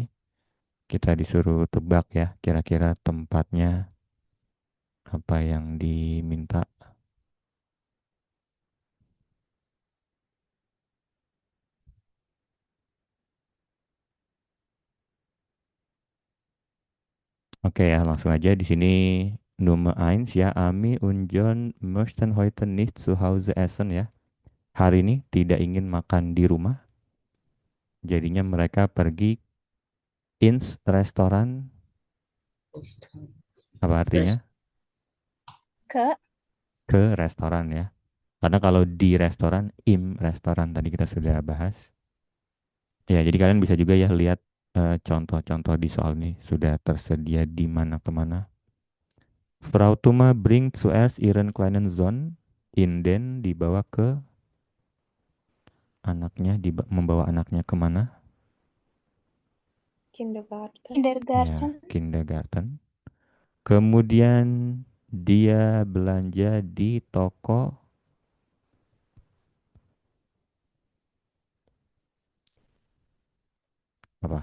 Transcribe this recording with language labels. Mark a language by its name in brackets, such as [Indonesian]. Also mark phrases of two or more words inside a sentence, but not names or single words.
[Indonesian] Kita disuruh tebak ya, kira-kira tempatnya apa yang diminta. Oke ya, langsung aja di sini [German] Nummer 1 ya, Ami und John möchten heute nicht zu Hause essen ya. [Indonesian] Hari ini tidak ingin makan di rumah. Jadinya mereka pergi ins restoran. Apa artinya? Ke Ke restoran ya. Karena kalau di restoran, im restoran tadi kita sudah bahas. Ya, jadi kalian bisa juga ya lihat contoh-contoh di soal ini sudah tersedia di mana kemana. [German] Frau Thuma bringt zuerst ihren kleinen Sohn in den [Indonesian] dibawa ke anaknya, membawa anaknya kemana? [German] Kindergarten. Kindergarten. Ya, kindergarten. [Indonesian] Kemudian dia belanja di toko apa?